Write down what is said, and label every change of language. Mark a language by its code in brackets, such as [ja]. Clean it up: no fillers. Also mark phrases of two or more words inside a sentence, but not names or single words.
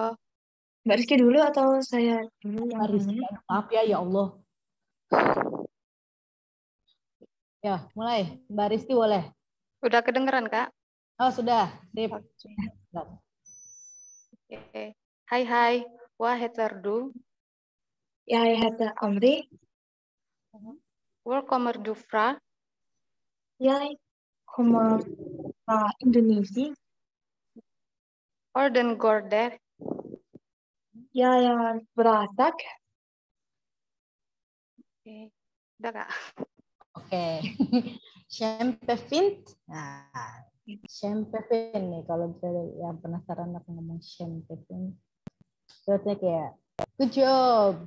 [id] Mbak Rizky dulu atau saya dulu? Mbak Rizky, maaf ya Allah. Ya, mulai. Mbak Rizky boleh. Udah kedengeran Kak? Oh, sudah. Sip. Oke. Hai, [no] vad heter du? [sv] Jag heter Amri. [no] Hvor kommer du fra? [sv] Jag kommer från Indonesia. [no] Hvordan går det? [sv] Jag är bra, tack. [id] Oke. Udah Kak. [no] Oke. Kjempefint. [id] Nah, kjempefint nih kalau misalnya yang penasaran aku ngomong kjempefint. Berarti kayak [en] good job.